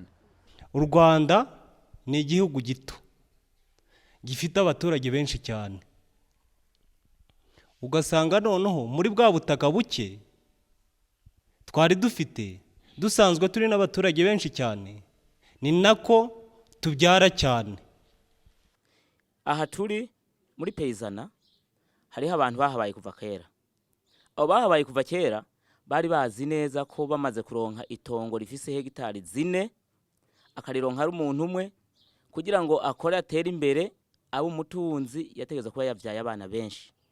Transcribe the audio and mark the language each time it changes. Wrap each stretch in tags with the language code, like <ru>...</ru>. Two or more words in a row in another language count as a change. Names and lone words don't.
<rw>U Rwanda ni igihugu gito gifite abaturage benshi cyane. Ugasanga noneho muri bwa butaka buke twari dufite dusanzwe turi n'abaturage benshi cyane, ni nako tubyara cyane. Aha turi muri Payzana hariho abantu bahabaye kuva kera.</rw> <rn>Abo bahabaye kuva kera bari bazi neza ko bamaze kuronka itongo rifise hegitari 4 akarironka ari umuntu umwe kugira ngo akore atere imbere abo umutunzi yategeza kuba yavyaye abana benshi.</rn>